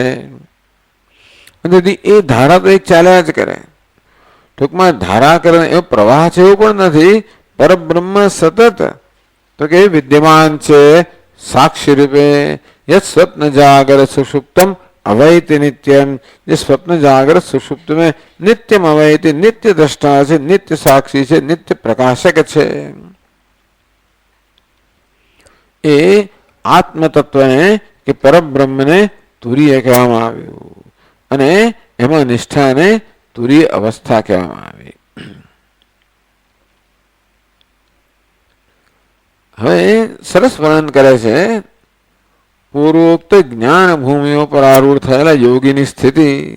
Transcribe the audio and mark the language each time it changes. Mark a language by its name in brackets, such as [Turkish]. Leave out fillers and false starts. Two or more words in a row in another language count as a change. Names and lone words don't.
[Gujarati] તેથી એ ધારા તો એક ચાલ્યા જ કરે. ટૂંકમાં ધારા કરે એવો પ્રવાહ છે એવું પણ નથી. પરબ્રહ્મ સતત તો કે વિદ્યમાન છે સાક્ષી રૂપે. [Sanskrit] યત સ્વપ્ન જાગર સુષુપ્તમ અવૈતિ નિત્યમ. [Gujarati] જે સ્વપ્ન જાગૃત સુષુપ્ત में [Sanskrit] नित्यम अवैति, नित्य दृष्टा [Gujarati] છે, [Sanskrit] नित्य साक्षी [Gujarati] છે, [Sanskrit] नित्य प्रकाशक [Gujarati] છે. એ આત્મ તત્વને કે પરબ્રહ્મને તુરીય કહેવામાં આવ્યું અને એમાં નિષ્ઠાને તુરીય અવસ્થા કહેવામાં આવી. હવે સરસ વર્ણન કરે છે પૂર્વોક્ત જ્ઞાન ભૂમિઓ પર આરૂઢ થયેલા યોગીની સ્થિતિ.